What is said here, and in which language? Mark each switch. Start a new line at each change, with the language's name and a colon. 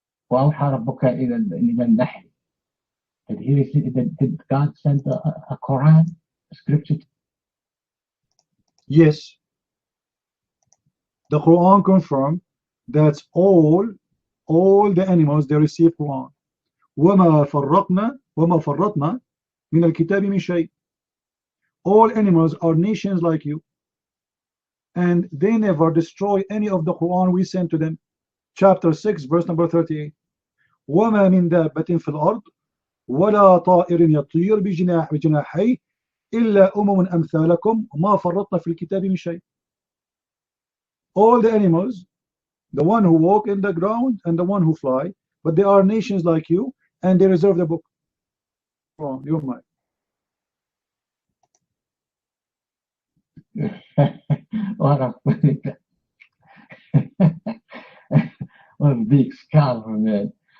Arabic: وأوحى ربك إلى النحل.
English: Did God send a Quran, a scripture? Yes. The Quran confirmed that all the animals, they receive Quran.
Arabic: وما فرطنا من الكتاب من شيء.
English: All animals are nations like you, and they never destroy any of the Quran we sent to them. Chapter 6, verse number 38.
Arabic: وما من دابة في الأرض ولا طائر يطير بجناحيه إلا أمثالكم وما فرطنا في الكتاب من شيء.
English: All the animals, the one who walk in the ground and the one who fly, but they are nations like you, and they reserve the book. Your mind. What a what a big scam, man.